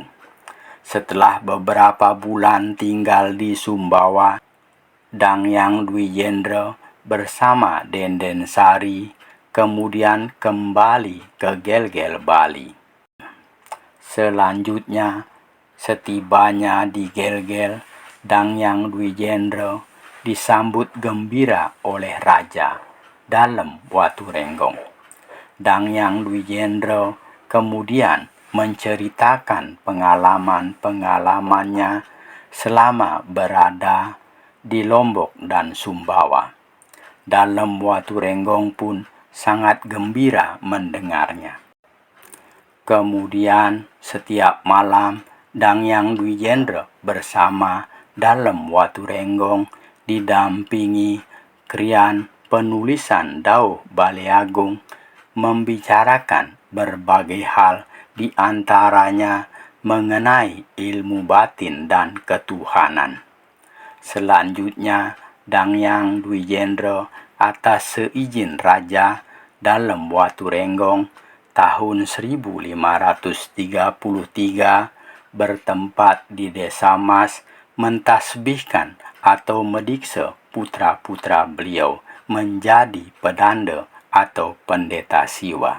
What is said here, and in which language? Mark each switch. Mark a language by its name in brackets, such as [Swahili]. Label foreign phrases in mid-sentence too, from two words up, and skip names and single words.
[Indonesian] Setelah beberapa bulan tinggal di Sumbawa, Dangyang Dwi Jendra bersama Denden Sari kemudian kembali ke Gelgel, Bali. Selanjutnya, setibanya di Gelgel, Dangyang Dwi Jendra disambut gembira oleh Raja Dalem Waturenggong. Dangyang Dwi Jendra kemudian menceritakan pengalaman-pengalamannya selama berada di Lombok dan Sumbawa. Dalem Waturenggong pun sangat gembira mendengarnya. Kemudian setiap malam Dangyang Dwi Jendra bersama Dalem Waturenggong didampingi krian penulisan Dauh Baleagung membicarakan berbagai hal, di antaranya mengenai ilmu batin dan ketuhanan. Selanjutnya, Dangyang Dwi Jendra atas seizin Raja Dalem Waturenggong tahun 1533 bertempat di Desa Mas mentasbihkan atau mendiksa putra-putra beliau menjadi pedanda atau pendeta siwa.